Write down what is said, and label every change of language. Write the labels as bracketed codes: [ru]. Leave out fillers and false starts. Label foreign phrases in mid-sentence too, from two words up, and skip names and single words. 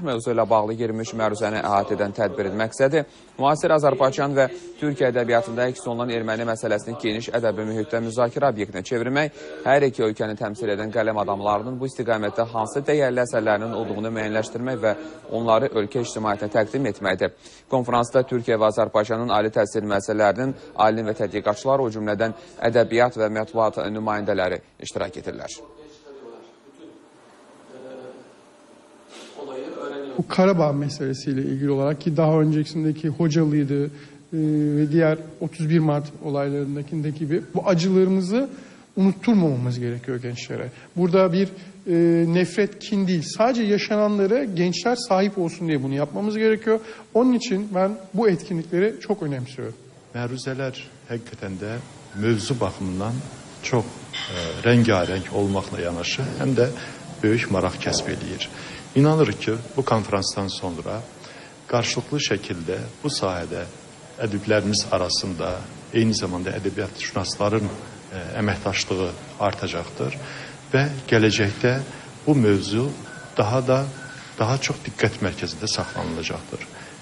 [az] Mövzu ilə bağlı 23 məruzəni əhatə edən tədbirin məqsədi müasir Azərbaycan və Türkiyə ədəbiyyatında əks olunan erməni məsələsini geniş ədəbi mühitdə müzakirə obyektinə çevirmək, hər iki ölkəni təmsil edən qələm adamlarının bu istiqamətdə hansı dəyərli əsərlərinin olduğunu müəyyənləşdirmək və onları ölkə ictimaiyyətinə təqdim etməkdir. Konferansda Türkiyə və Azərbaycanın ali təhsil müəssisələrinin alim və tədqiqatçıları, o cümlədən ədəbiyyat və mətbuat nümayəndələri iştirak edirlər. [tr] Bu Karabağ meselesiyle ilgili olarak ki daha öncesindeki Hocalı'ydı ve diğer 31 Mart olaylarındaki gibi bu acılarımızı unutturmamamız gerekiyor gençlere. Burada bir nefret, kin değil, sadece yaşananlara gençler sahip olsun diye bunu yapmamız gerekiyor. Onun için ben bu etkinlikleri çok önemsiyorum. [az] Məruzələr həqiqətən də mövzu baxımından çox rəngarəng olmaqla yanaşı, həm də böyük maraq kəsb edir. İnanırıq ki, bu konferansdan sonra qarşılıqlı şəkildə bu sahədə ədiblərimiz arasında eyni zamanda ədəbiyyatşünasların əməkdaşlığı artacaqdır və gələcəkdə bu mövzu daha çox diqqət mərkəzində saxlanılacaqdır.